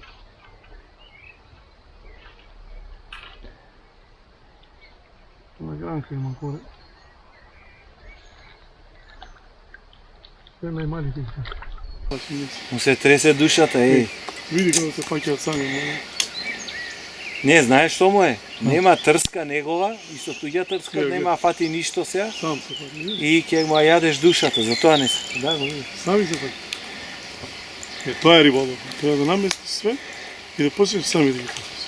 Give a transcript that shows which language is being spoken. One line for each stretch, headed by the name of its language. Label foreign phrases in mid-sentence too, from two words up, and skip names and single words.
Macedonian: Na granka imam gore. Sve najmali pika. Mu se trese dušata, ej. Vidi kako se pakja sami. Не, знаеш што му е? Нема трска негова, исто туѓа трска, нема фати ништо сега. Сам се паки. И ќе му ја јадеш душата, затоа не се. Да, го види. Сами се паки. Тоа е риболов. Треба да наместиш све и да почнеш сами да ги пакиш.